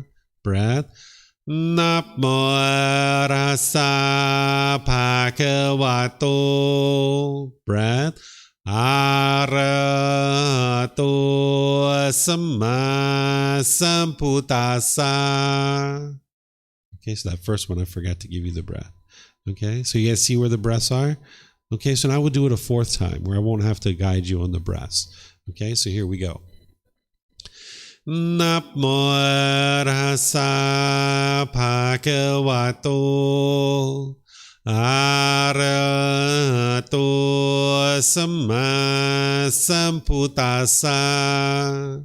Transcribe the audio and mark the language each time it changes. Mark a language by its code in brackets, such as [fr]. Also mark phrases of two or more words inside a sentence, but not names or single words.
[pi] Breath. Namo Tassa Bhagavato. Breath. Arahato Sama Sambuddhassa. [en] Okay, so that first one I forgot to give you the breath. Okay, so you guys see where the breaths are? Okay, so now we'll do it a fourth time where I won't have to guide you on the breaths. Okay, so here we go. [pi] Namo Tassa Bhagavato. Arahato Sama Sambuddhassa.